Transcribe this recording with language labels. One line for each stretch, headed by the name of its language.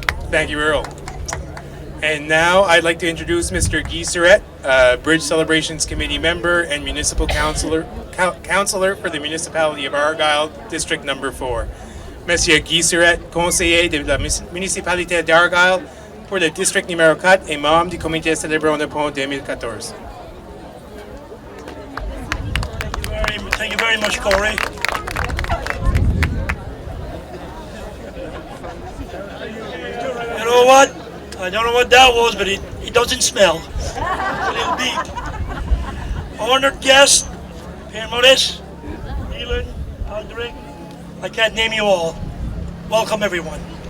English: Thank you, Earl. And now I'd like to introduce Mr. Guy Surette, Bridge Celebrations Committee member and municipal councillor for the municipality of Argyle, District Number 4.
French: Monsieur Guy Surette, conseiller de la municipalité d'Argyle pour le district numéro 4 et membre du comité célébrant le pont 2014.
English: Thank you very much, Corey. You know what? I don't know what that was, but it doesn't smell. It's a little beep. Honored guests, Pierre Maurice, Neelan, Aldrich, I can't name you all. Welcome, everyone.